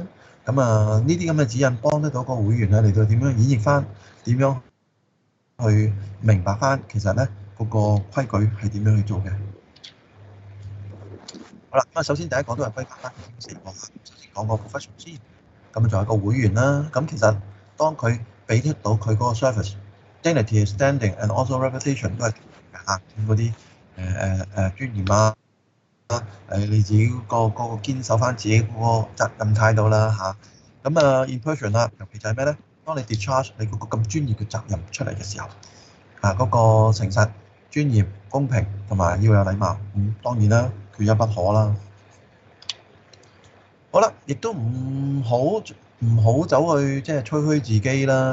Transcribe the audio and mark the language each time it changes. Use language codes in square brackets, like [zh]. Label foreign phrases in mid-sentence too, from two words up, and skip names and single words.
[yue] 呢啲咁嘅指引幫得到個會員嚟到點樣演繹翻，點樣去明白翻其實咧嗰個規矩係點樣去做嘅。好啦，首先第一個都係歸納翻4個。首先講個 professional 先，作為一個會員啦。其實當佢俾得到佢嗰個 [en] service dignity standing and also reputation [yue] 都係嗰啲尊嚴你自己個堅守翻自己嗰個責任態度啦 [en] in person [yue] 啦，尤其就係咩咧？當你 discharge 你嗰個咁專業嘅責任出嚟嘅時候，嗰個誠實、專業、公平同埋要有禮貌，當然啦，缺一不可啦。好啦，亦都唔好走去即係吹噓自己啦。